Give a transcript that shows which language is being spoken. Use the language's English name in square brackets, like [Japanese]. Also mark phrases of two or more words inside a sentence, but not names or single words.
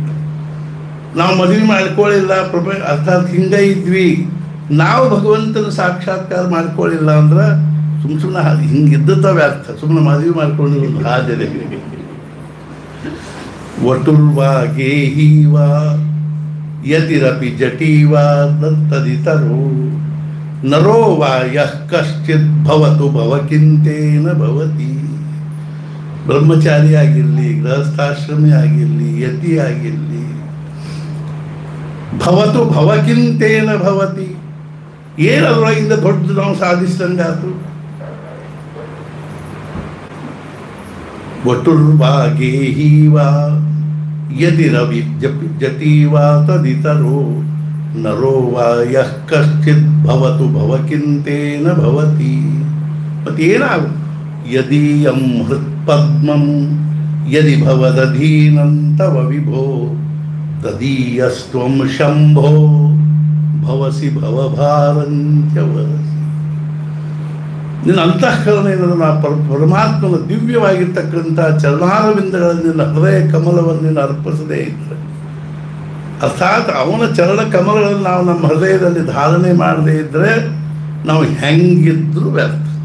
[Kannada] ನಾವು ಮದುವೆ ಮಾಡ್ಕೊಳ್ಳಿಲ್ಲ, ಅರ್ಥಾತ್ ಹಿಂಗೆ ಇದ್ವಿ, ನಾವು ಭಗವಂತನ ಸಾಕ್ಷಾತ್ಕಾರ ಮಾಡ್ಕೊಳ್ಳಿಲ್ಲ ಅಂದ್ರೆ ಸುಮ್ಮನೆ ಹಿಂಗಿದ್ದ ವ್ಯರ್ಥ. ಸುಮ್ಮನೆ ಮದುವೆ ಮಾಡ್ಕೊಂಡು ಹಾಜರಿ [Sanskrit] ವಟುರ್ವಾ ಗೇಹೀವಾ ಯತಿರಪಿ ಜಟೀವಾ ತದಿತರೋ ನರೋ ವಾ ಯಃ ಕಶ್ಚಿತ್ ಭವತು ಭವಕಿಂತೇನ ಭವತಿ. [Kannada] ಬ್ರಹ್ಮಚಾರಿ ಆಗಿರಲಿ, ಗೃಹಸ್ಥಾಶ್ರಮಿ ಆಗಿರಲಿ, ಯತಿ ಆಗಿರಲಿ, [Sanskrit] ಭವತು ಭವಕಿಂತೇನ ಭವತಿ. [Kannada] ಏನದ್ರೊಳಗಿಂದ ದೊಡ್ಡ ನಾವು ಸಾಧಿಸಿದಂಗಾತು. [Sanskrit] ವಟುರ್ವಾ ಗೇಹೀವಾ ಯತಿರವಿ ಜಟೀವಾ ತದಿತರೋ ನರೋ ವಾ ಯಃ ಕಶ್ಚಿತ್ ಭವತು ಭವಕಿಂತೇನ ಭವತಿ. ಮತ್ತೇನಾಗು? ಯದೀಯಂ ಹೃತ್ಪದ್ಮಂ ಯದಿ ಭವದಧೀನಂ ತವ ವಿಭೋ ತದೀಯಸ್ತ್ವಂ ಶಂಭೋ ಭವಸಿ ಭವಭಾರಂತ್ಯವಸಿ. [Kannada] ನಿನ್ನ ಅಂತಃಕರಣ ಏನದನ್ನು ಆ ಪರಮಾತ್ಮನ ದಿವ್ಯವಾಗಿರ್ತಕ್ಕಂಥ ಚರಣಾರವಿಂದಗಳಲ್ಲಿ ನಿನ್ನ ಹೃದಯ ಕಮಲವನ್ನು ನೀನು ಅರ್ಪಿಸದೇ ಇದ್ದರೆ, ಅರ್ಥಾತ್ ಅವನ ಚರಣ ಕಮಲಗಳನ್ನು ನಾವು ನಮ್ಮ ಹೃದಯದಲ್ಲಿ ಧಾರಣೆ ಮಾಡದೇ ಇದ್ದರೆ ನಾವು ಹೆಂಗಿದ್ರು ವ್ಯರ್ಥ.